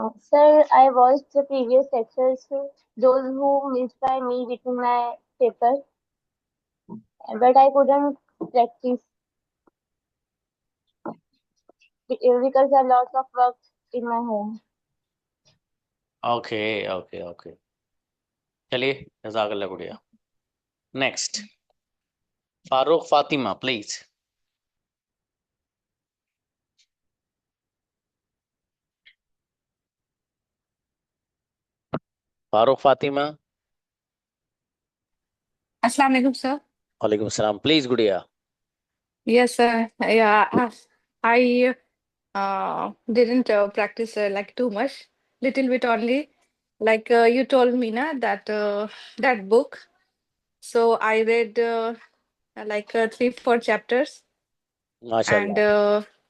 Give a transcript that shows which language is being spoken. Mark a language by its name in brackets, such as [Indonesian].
[English] Sir, I watched the previous lectures, those who missed by me written my paper, but I couldn't practice because there are lots of work in my home. [Hindi] Okay okay okay, चलिए, जज़ाकल्लाह गुड़िया। [English] Next, Farooq Fatima please. Farooq Fatima. Assalamu alaikum, sir. [Hindi] वालेकुम अस्सलाम, please गुड़िया। [English] Yes, sir. Yeah, I didn't practice like too much, little bit only. Like you told me na that that book. So I read like 3, 4 chapters, and MashaAllah.